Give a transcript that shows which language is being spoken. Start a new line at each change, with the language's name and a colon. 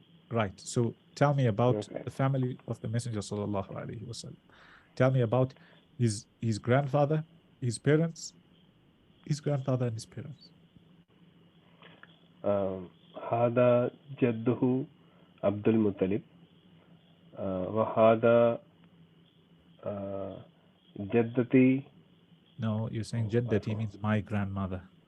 English: Right. So tell me about the family of the Messenger sallallahu alaihi wasallam. Tell me about his grandfather, his parents, his grandfather and his parents.
Arabic: هذا جده عبد المطلب وهذا جدتي.
English: No, you're saying Jaddati means my grandmother.